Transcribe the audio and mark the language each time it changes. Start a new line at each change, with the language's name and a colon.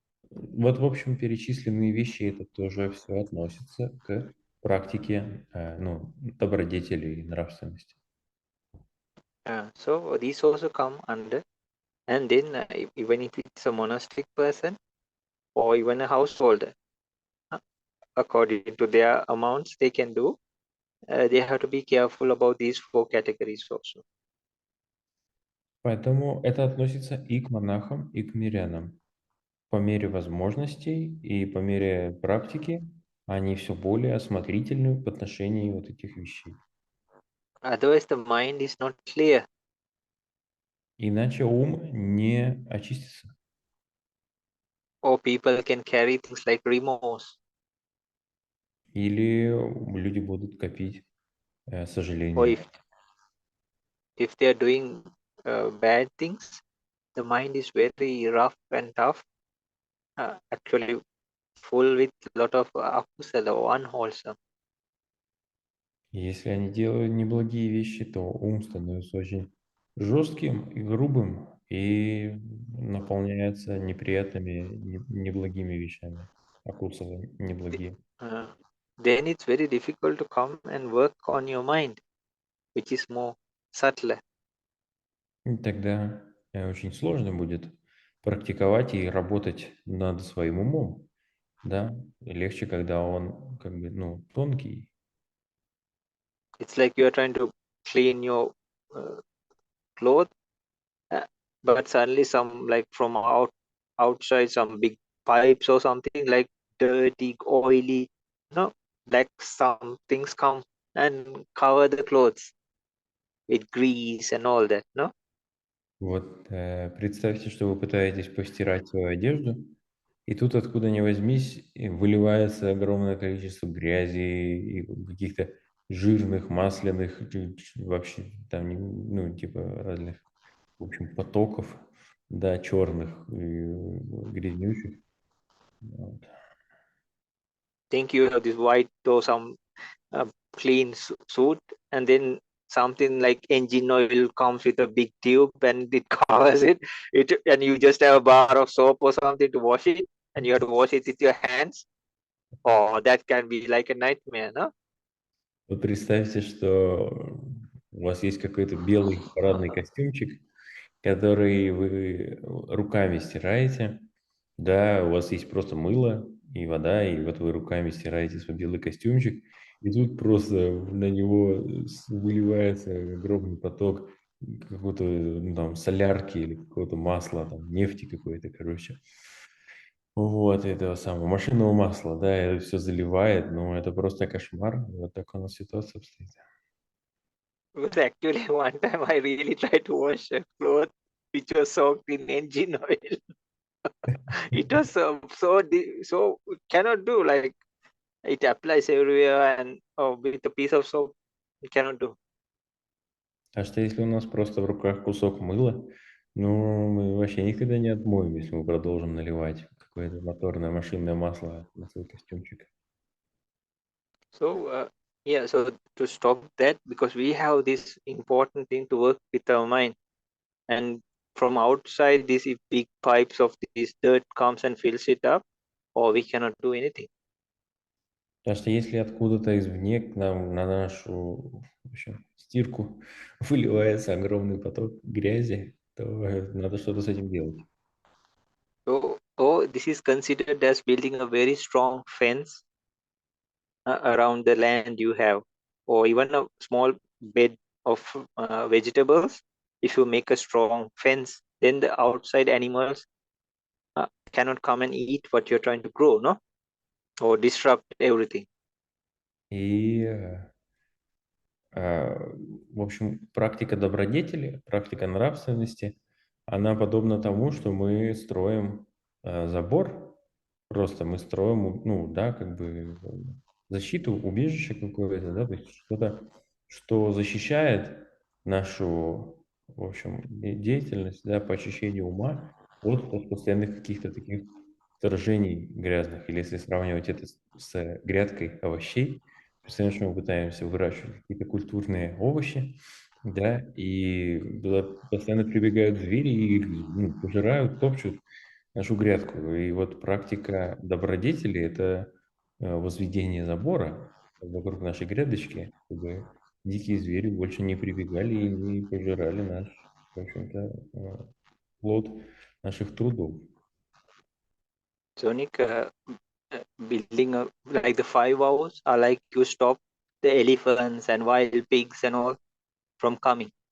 Russian: Вот, в общем, перечисленные вещи, это тоже все относится к практике, добродетели и нравственности.
English: So these also come under, and then even if it's a monastic person or even a householder, according to their amounts they can do, they have to be careful about these four categories also.
Russian: Поэтому это относится и к монахам, и к мирянам. По мере возможностей и по мере практики они все более осмотрительны в отношении вот этих вещей.
English: Otherwise, the mind is not clear.
Russian: Иначе ум не очистится.
English: Or people can carry things like remorse.
Russian: Или люди будут копить
English: Or
Russian: сожаление.
English: if they are doing bad things, the mind is very rough and tough, actually full with a lot of akusala or unwholesome.
Russian: Если они делают неблагие вещи, то ум становится очень жестким и грубым и наполняется неприятными, неблагими вещами. Акуцалы неблагие.
English: Then it's very difficult to come and work on your mind, which is more subtle.
Russian: И тогда очень сложно будет практиковать и работать над своим умом, да? И легче, когда он тонкий.
English: It's like you're trying to clean your clothes, but suddenly some like from outside some big pipes or something like dirty, oily, like some things come and cover the clothes with grease and all that, no?
Russian: Вот представьте, что вы пытаетесь постирать свою одежду, и тут откуда ни возьмись выливается огромное количество грязи и каких-то жирных, масляных, вообще там, типа разных, в общем, потоков, да, черных и грязнющих. Вот.
English: Think you have this white or some clean suit, and then something like engine oil comes with a big tube and it covers it, and you just have a bar of soap or something to wash it, and you have to wash it with your hands. Oh, that can be like a nightmare, no?
Russian: Вот представьте, что у вас есть какой-то белый парадный костюмчик, который вы руками стираете, да, у вас есть просто мыло и вода, и вот вы руками стираете свой белый костюмчик, и тут просто на него выливается огромный поток какой-то там солярки или какого-то масла, там нефти какой-то, короче. Вот, этого самого машинного масла, да, это все заливает, но это просто кошмар, вот так у нас ситуация обстоит.
English: But actually, one time I really tried to wash a cloth which was soaked in engine oil. It was so cannot do, like it applies everywhere, and with a piece of soap it cannot do.
Russian: А что если у нас просто в руках кусок мыла? Ну, мы вообще никогда не отмоем, если мы продолжим наливать какое-то моторное машинное масло на свой костюмчик.
English: So so to stop that, because we have this important thing to work with our mind, and from outside these big pipes of this dirt comes and fills it up, or we cannot do anything.
Russian: Потому что если откуда-то извне к нам на нашу, в общем, стирку выливается огромный поток грязи, то надо что-то с этим делать.
English: So, this is considered as building a very strong fence around the land you have, or even a small bed of vegetables. If you make a strong fence, then the outside animals cannot come and eat what you're trying to grow, no, or disrupt everything.
Russian: И, в общем, практика добродетели, практика нравственности, она подобна тому, что мы строим забор, просто мы строим, ну, да, как бы защиту, убежище какое-то, да, то есть что-то, что защищает нашу, в общем, деятельность, да, по очищению ума от постоянных каких-то таких вторжений грязных. Или если сравнивать это с грядкой овощей, представляем, что мы пытаемся выращивать какие-то культурные овощи, да, и туда постоянно прибегают звери и ну, пожирают, топчут нашу грядку. И вот практика добродетели – это возведение забора вокруг нашей грядочки, чтобы дикие звери больше не прибегали и не пожирали наш, в общем-то, плод наших трудов.
English: So, Nick, building like the 5 hours are like you stop the elephants and wild pigs and all from coming.